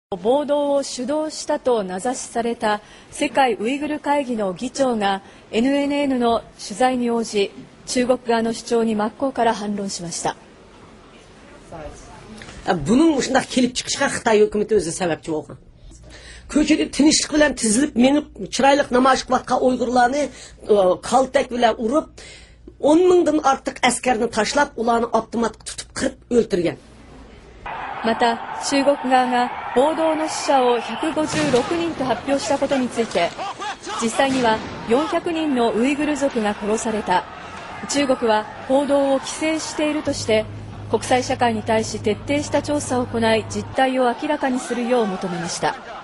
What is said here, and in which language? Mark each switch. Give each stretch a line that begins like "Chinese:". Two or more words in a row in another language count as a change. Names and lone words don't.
Japanese: 暴動を主導したと名指しされた世界ウイグル会議の議長が NNN の取材に応じ、中国側の主張に真っ向から反論しました。
Uzbek: Bunun uşundaq kelib chiqishga Xitoy hukumati o'zi sababchi bo'lgan. Ko'chada tinchlik bilan tizilib, menib chiroyli namoyish qilayotgan Uyg'urlarni kaltak bilan urib, 10 mingdan ortiq askarni tashlab, ularni avtomatga tutib qirib o'ldirgan。
Japanese: また中国側が暴動の死者を156人と発表したことについて、実際には400人のウイグル族が殺された、中国は報道を規制しているとして国際社会に対し徹底した調査を行い、実態を明らかにするよう求めました。